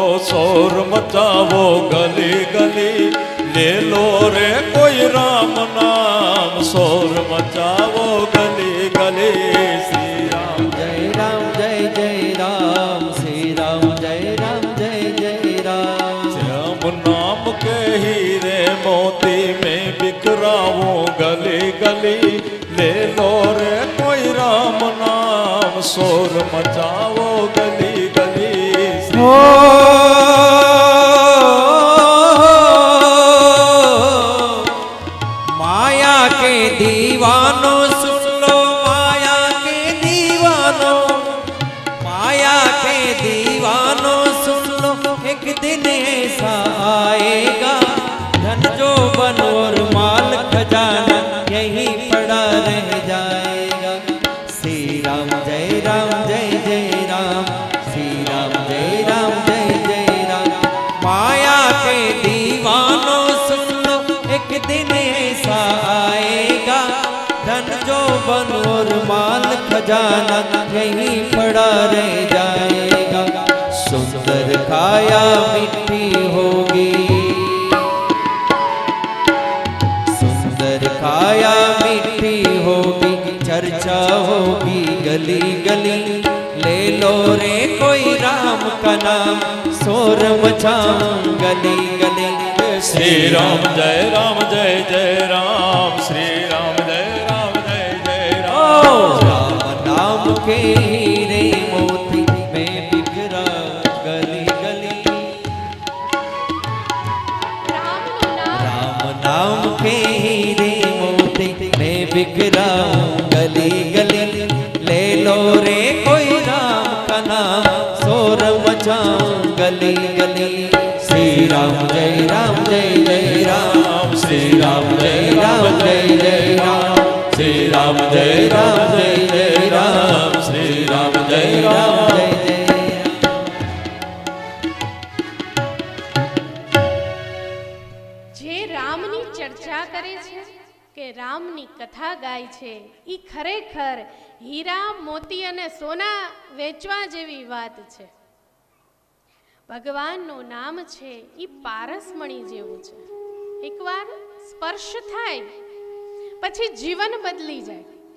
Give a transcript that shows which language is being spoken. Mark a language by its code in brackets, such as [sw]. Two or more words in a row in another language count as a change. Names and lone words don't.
[hi] शोर मचाओ गली गली. ले लो रे कोई राम नाम, शोर मचाओ गली गली. श्री राम जय राम जय जय राम. श्री राम जय राम जय जय राम. श्याम नाम के हीरे मोती में बिखराऊं गली गली. ले लो रे कोई राम नाम, शोर मचाओ गली गली. श्री माया के दीवानो सुन लो, माया के दीवानो. माया के दीवानो सुन लो, एक दिन ऐसा आएगा धन जो बन और माल खजाना यहीं पड़ा रह जाएगा. श्री राम जय राम जय जय राम. श्री राम जय राम जय जय राम. माया के दीवानो सुन लो, एक दिन ऐसा आएगा धन जो बन और माल खजाना यहीं पड़ा रह जाएगा. सुंदर काया मिट्टी होगी, सुंदर काया मिट्टी होगी. चर्चा होगी गली गली. ले लो रे कोई राम का नाम, शोर मचाऊं गली गली. श्री राम जय राम जय जय राम. श्री राम जय राम जय जय राम. राम नाम के हीरे मोती में बिखरा गली गली. [gu] રામનું નામ [hi] राम नाम के हीरे मोती में बिखरा गली गली. ले लो रे कोई राम का नाम, शोर मचाऊं गली गली. श्री राम जय राम जय जय राम. श्री राम जय राम जय जय राम. श्री राम जय राम जय जय राम. श्री राम जय राम. जय जय राम. [gu] રામની કથા ગાય છે એ ખરેખર હીરા મોતી અને સોના વેચવા જેવી વાત છે. ભગવાનનું નામ છે એ પારસમણી જેવું છે. એકવાર સ્પર્શ થાય પછી જીવન બદલી જાય.